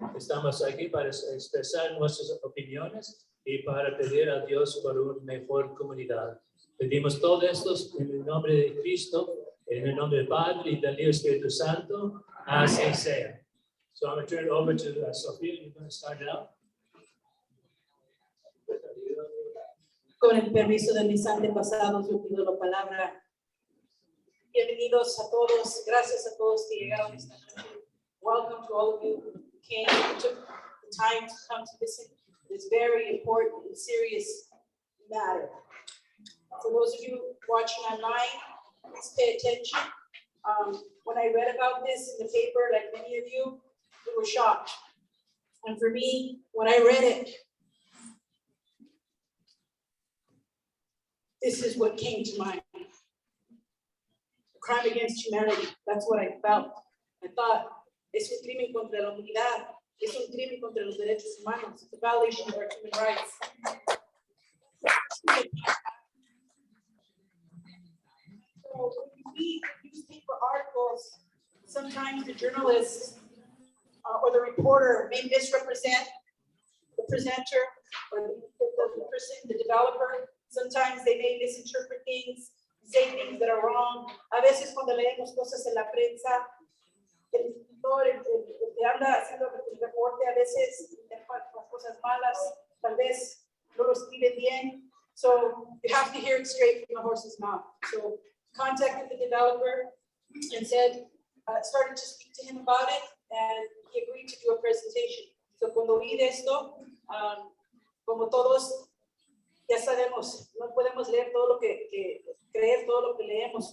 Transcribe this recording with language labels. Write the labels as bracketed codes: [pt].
[es] Estamos aquí para expresar nuestras opiniones y para pedir a Dios por una mejor comunidad. Pedimos todo esto en el nombre de Cristo, en el nombre del Padre y del Espíritu Santo. Así sea. [en] So I'm going to turn it over to Sophia. You're going to start it out. [es] Con el permiso de mis antepasados, yo pido la palabra. Bienvenidos a todos. Gracias a todos que llegaron esta noche. [en] Welcome to all of you who came and took the time to come to listen to this very important and serious matter. For those of you watching online, please pay attention. When I read about this in the paper, like many of you, we were shocked. And for me, when I read it, this is what came to mind. A crime against humanity. That's what I felt. I thought, [es] es un crimen contra la humanidad. Es un crimen contra los derechos humanos. [en] It's a violation of our human rights. So when you read newspaper articles, sometimes the journalists or the reporter may misrepresent the presenter or the person, the developer. Sometimes they may misinterpret things, say things that are wrong. [es] A veces cuando leemos cosas en la prensa, el escritor, el que anda haciendo el reporte, a veces las cosas malas, tal vez no lo escribe bien. [en] So you have to hear it straight from the horse's mouth. So contacted the developer and said, started to speak to him about it, and he agreed to do a presentation. [es] So cuando vi esto, como todos ya sabemos, no podemos leer todo lo que creer todo lo que leemos.